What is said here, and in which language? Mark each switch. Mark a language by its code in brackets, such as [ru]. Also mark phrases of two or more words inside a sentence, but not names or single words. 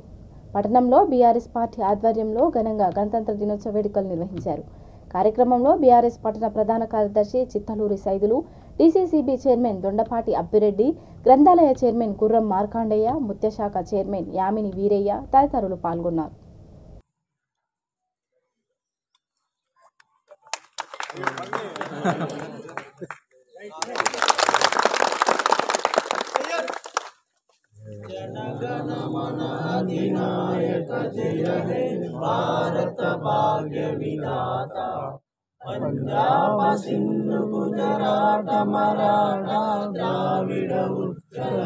[te] పట్టణంలో బీఆర్ఎస్ పార్టీ ఆధ్వర్యంలో ఘనంగా గణతంత్ర దినోత్సవ వేడుకలు నిర్వహించారు. కార్యక్రమంలో బీఆర్ఎస్ పట్టణ ప్రధాన కార్యదర్శి చిత్తలూరి సైదులు, డీసీసీబీ చైర్మన్ దొండపాటి అబ్బిరెడ్డి, గ్రంథాలయ చైర్మన్ గుర్రం మార్కాండయ్య, ముత్యశాఖ చైర్మన్ యామిని వీరయ్య తదితరులు పాల్గొన్నారు. [bn] জনগণমন অধিনায়ক জয় হে ভারত ভাগ্য বিধাতা পঞ্জাব সিন্ধু গুজরাট মরাঠা দ্রাবিড় উৎকল